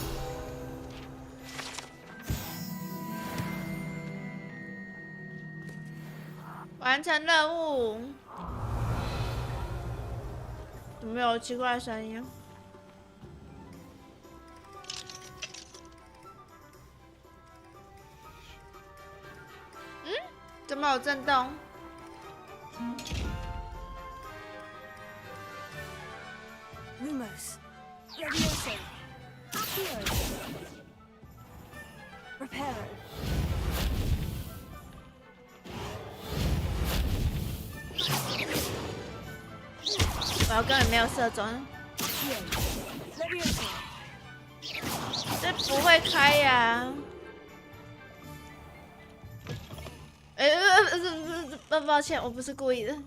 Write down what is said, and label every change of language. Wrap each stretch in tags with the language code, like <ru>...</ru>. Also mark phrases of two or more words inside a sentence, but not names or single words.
<zh>完成任务。有没有奇怪的声音？怎么有震动？Lumos. Levioso. Accio. Reparo. 我根本没有射中。这不会开呀！抱歉，我不是故意的。</zh>